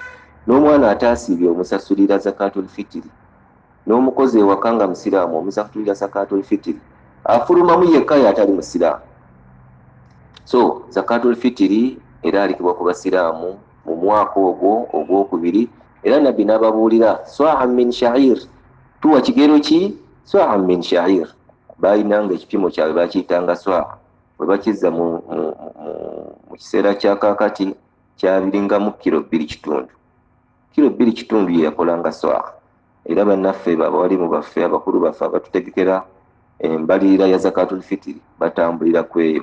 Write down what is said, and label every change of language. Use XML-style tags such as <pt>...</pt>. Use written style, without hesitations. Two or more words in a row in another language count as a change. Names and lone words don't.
<lg>N'omwana ataasiibye omusasulira</lg> <ar>زكاة الفطر,</ar> <lg>n'omukozi ewaka nga musiraamu omusasulira</lg> <ar>زكاة الفطر,</ar> <lg>afulumamu yekka y'atali musiraamu. So</lg> <ar>زكاة الفطر</ar> <lg>eraalikibwa ku basiraamu mu mwaka ogwo ogwokubiri, era Nabbi n'ababuulira</lg> <ar>صاعا من شعير.</ar> <lg>Tuwa kigero ki?</lg> <ar>صاعا من شعير.</ar> <lg>Baayinanga ekipimo kyabwe bakiyitanga swa'a. Bwe bakizza mu kiseera kya kaakati kyabiringamu kilo 2.5. Kilo 2.5 ye yakolanga swa'a. Era bannaffe abawalimu baffe abakulu baffe abatutegekera embalirira ya</lg> <ar>زكاة الفطر</ar> <lg>batambulira kweyo.</lg>